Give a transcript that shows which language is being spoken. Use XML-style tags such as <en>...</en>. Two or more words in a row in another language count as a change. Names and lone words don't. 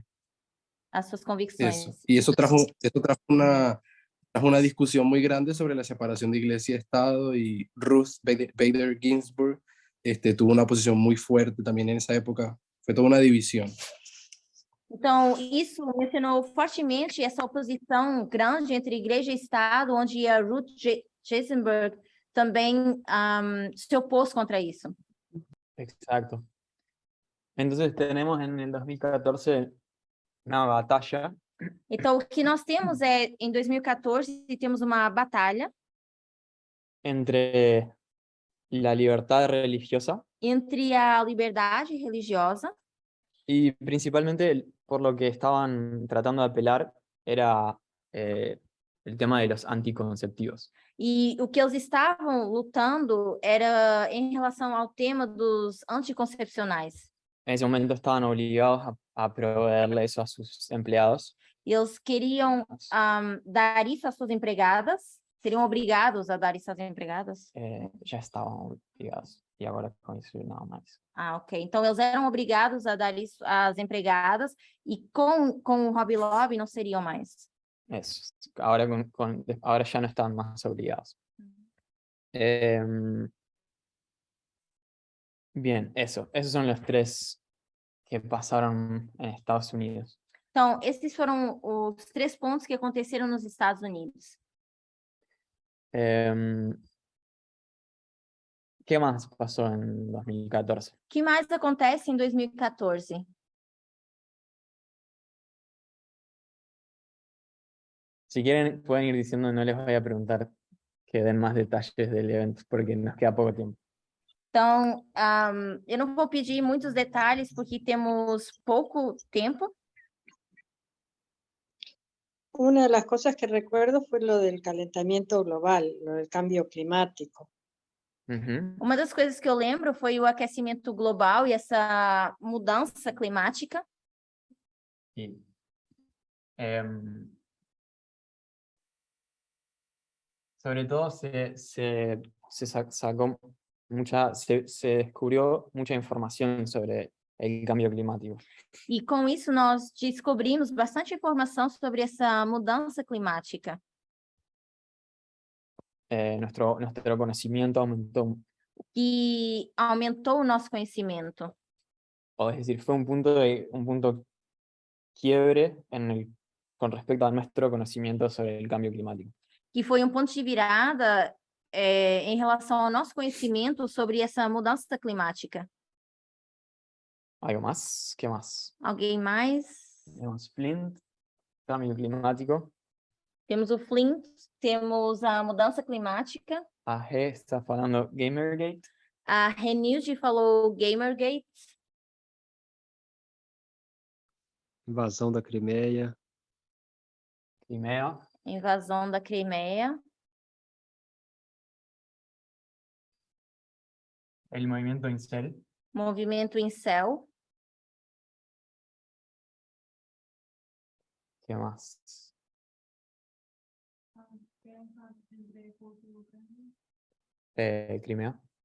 <pt>as suas convicções.</pt> <es>Eso. Y eso trajo una discusión muy grande sobre la separación de iglesia y Estado, y Ruth Bader Ginsburg tuvo una posición muy fuerte también en esa época. Fue toda una división.</es> <pt>Então, isso mencionou fortemente essa oposição grande entre igreja e Estado, onde a Ruth Ginsburg também se opôs contra isso.</pt> <es>Exacto. Entonces tenemos en el 2014 una batalla</es> <pt>Então, o que nós temos em 2014, temos uma batalha</pt> <es>entre la libertad religiosa</es> <pt>entre a liberdade religiosa</pt> <es>y principalmente por lo que estaban tratando de apelar era el tema de los anticonceptivos.</es> <pt>e o que eles estavam lutando era em relação ao tema dos anticoncepcionais.</pt> <es>En ese momento estaban obligados a proveerle eso a sus empleados.</es> <pt>Eles queriam dar isso às suas empregadas, seriam obrigados a dar isso às empregadas?</pt> <es>Ya estaban obligados y ahora con eso nada más. Ok.</es> <pt>Então, eles eram obrigados a dar isso às empregadas e com o Hobby Lobby não seriam mais.</pt> <es>Eso. Ahora, ahora ya no están más obligados. Bien, esos son los tres que pasaron en Estados Unidos.</es> <pt>Então, esses foram os 3 pontos que aconteceram nos Estados Unidos.</pt> <es>¿Qué más pasó en 2014?</es> <pt>O que mais acontece em 2014?</pt> <es>Si quieren, pueden ir diciendo, no les voy a preguntar que den más detalles del evento, porque nos queda poco tiempo.</es> <pt>Então, eu não vou pedir muitos detalhes, porque temos pouco tempo.</pt> <es>Una de las cosas que recuerdo fue lo del calentamiento global, lo del cambio climático.</es> <pt>Uma das coisas que eu lembro foi o aquecimento global e essa mudança climática.</pt> <es>Y, sobre todo se descubrió mucha información sobre el cambio climático.</es> <pt>E com isso nós descobrimos bastante informação sobre essa mudança climática.</pt> <es>nuestro conocimiento aumentó.</es> <pt>que aumentou o nosso conhecimento.</pt> <es>O es decir, fue un punto quiebre con respecto a nuestro conocimiento sobre el cambio climático.</es> <pt>Que foi um ponto de virada em relação ao nosso conhecimento sobre essa mudança climática.</pt> <es>¿Algo más? ¿Qué más?</es> <pt>Alguém mais?</pt> <es>Tenemos Flint, cambio climático.</es> <pt>Temos o Flint, temos a mudança climática. A G está falando Gamergate. A Renilde falou Gamergate. Invasão da Crimeia. Crimea. Invasão da Crimeia.</pt> <es>El movimiento Incel.</es> <pt>Movimento Incel.</pt> <es>¿Qué más? Crimea.</es>